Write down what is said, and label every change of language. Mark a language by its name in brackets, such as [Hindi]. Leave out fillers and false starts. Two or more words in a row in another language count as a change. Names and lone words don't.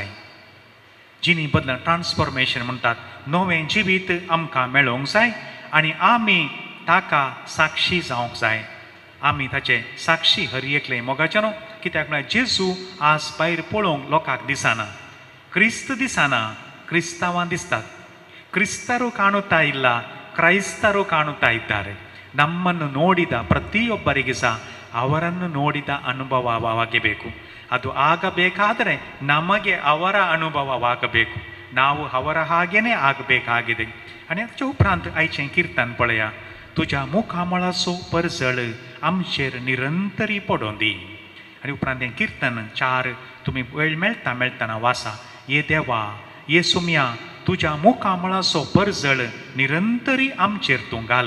[Konkani] जिणी बदला ट्रान्सफॉर्मेशन म्हणटात, नवें जिवीत आमकां मेळोवंक जाय आनी आमी ताका साक्षी जावंक जाय. आमी ताचे साक्षी हर एकले मोगाचें न्हू. कित्याक म्हळ्यार जेजू आज भायर पळोवंक लोकांक दिसना, क्रिस्त दिसना, क्रिस्तांवां दिसतात. [Kannada] ಕ್ರಿಸ್ತರು ಕಾಣುತ್ತಾ ಇಲ್ಲ, ಕ್ರೈಸ್ತರು ಕಾಣುತ್ತಾ ಇದ್ದಾರೆ. ನಮ್ಮನ್ನು ನೋಡಿದ ಪ್ರತಿಯೊಬ್ಬರಿಗೆ ಸಹ ಅವರನ್ನು ನೋಡಿದ ಅನುಭವವಾಗಬೇಕು. ಅದು ಆಗಬೇಕಾದರೆ ನಮಗೆ ಅವರ ಅನುಭವವಾಗಬೇಕು. ನಾವು ಅವರ ಹಾಗೇನೆ ಆಗಬೇಕಾಗಿದೆ. [Konkani] आणि हाच्या उपरांत आयचें किर्तन पळया. तुज्या मुखा मळाचो परजळ आमचेर निरंतरी पडों दी. आनी उपरांत हें किर्तन 4 तुमी वेळ मेळटाना वाचा. ये देवा, ये सुम्या, तुज्या मुखा मळाचो परजळ निरंतरी आमचेर तूं घाल.